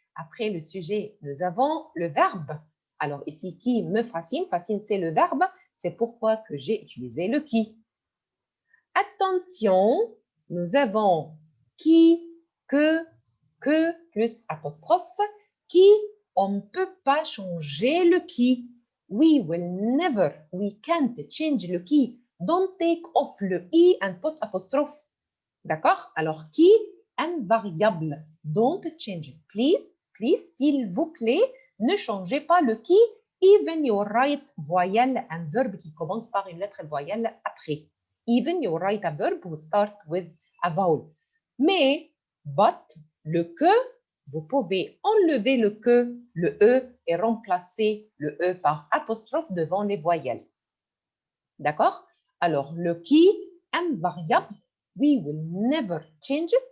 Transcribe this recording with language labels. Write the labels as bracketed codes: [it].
[fr] Après le sujet, nous avons le verbe. Alors, ici, qui me fascine. Fascine, c'est le verbe. C'est pourquoi que j'ai utilisé le qui. Attention, nous avons qui, que plus apostrophe, qui, on ne peut pas changer le qui. [en] We will never, we can't change [fr] le qui. [en] Don't take off [fr] le i [en] and put apostrophe. D'accord? [fr] Alors, qui, invariable. [en] Don't change it. [fr] Please, s'il vous plaît, ne changez pas le qui, [en] even you write [fr] voyelle, un verbe qui commence par une lettre voyelle après. [en] Even you write a verb will start with a vowel. [fr] Mais, but, le que, vous pouvez enlever le e, et remplacer le e par apostrophe devant les voyelles. D'accord? Alors, le qui, invariable, [en] we will never change it.